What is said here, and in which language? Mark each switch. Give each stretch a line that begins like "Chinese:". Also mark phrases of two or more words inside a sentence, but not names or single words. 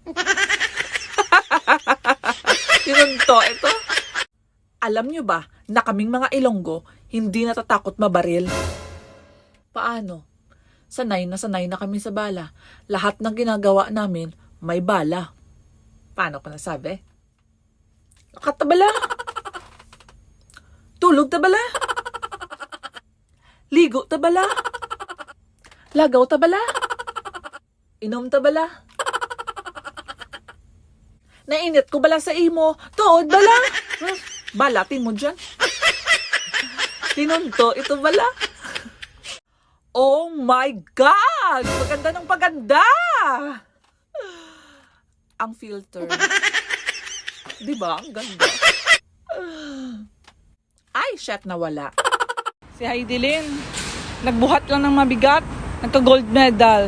Filipino: Tinunto ito. Alam nyo ba na kaming mga Ilonggo hindi natatakot mabaril? Paano? Sanay na kami sa bala. Lahat ng ginagawa namin may bala. Paano ko nasabi?
Hiligaynon: Lakat na bala? Tulog ta bala? Ligo ta bala? Lagaw ta bala? Inom ta bala? Nainit ko bala sa imo? Tuod bala?
Filipino: Balatin mo dyan. Tinunto ito bala?
English: Oh my God!
Filipino: Paganda ng paganda! Ang filter. Diba? Ang ganda. Ay, shit, nawala. Si Heidi Lynn, nagbuhat lang ng mabigat, nagka-gold medal.